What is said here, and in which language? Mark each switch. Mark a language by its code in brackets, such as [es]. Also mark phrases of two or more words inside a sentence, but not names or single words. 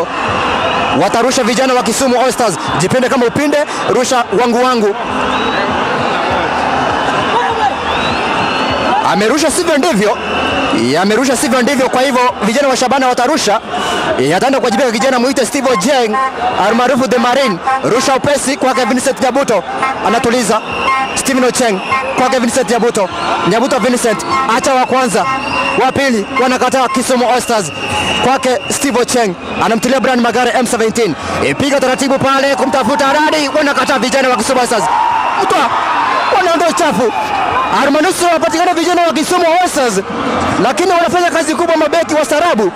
[sw] Watarusha vijana wa Kisumu All Stars. Jipende kama upinde, rusha wangu. Amerusha sivyo ndivyo. Amerusha sivyo ndivyo, kwa hivyo vijana wa Shabana watarusha. Ataenda kuwajibika kijana Muite Steve Ojeng almaarufu The Marine. Rusha upesi kwa Vincent Nyabuto. Anatuliza Steven Ocheng kwa Vincent Nyabuto. Nyabuto Vincent acha wa kwanza. Wa pili wanakataa Kisumu All Stars. Kwake Steve Ocheng anamtilia Brian Magare M17. Piga taratibu pale kumtafuta Radi, wanakataa vijana wa Kisumu All Stars. Mtoa wanaondoa chafu. Armanusu wapatikana vijana wa Kisumu All Stars, lakini wanafanya kazi kubwa mabeki wa Sarabu.